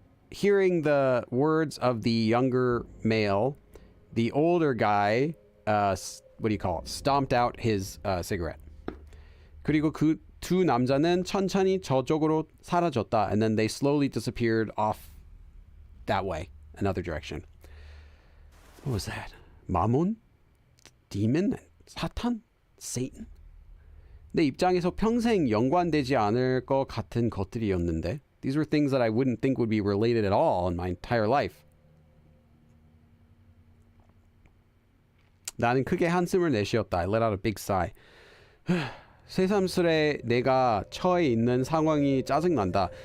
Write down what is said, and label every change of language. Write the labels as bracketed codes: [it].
[en] Hearing the words of the younger male, the older guy, what do you call it? Stomped out his cigarette. [ko] 그리고 그 두 남자는 천천히 저쪽으로 사라졌다. [en] And then they slowly disappeared off that way, another direction. What was that? 마몬? Demon? 사탄? Satan? [ko] 내 입장에서 평생 연관되지 않을 것 같은 것들이었는데. [en] These were things that I wouldn't think would be related at all in my entire life. [ko] 나는 크게 한숨을 내쉬었다. [en] I let out a big sigh. [ko] 새삼스레 내가 처해 있는 상황이 짜증난다.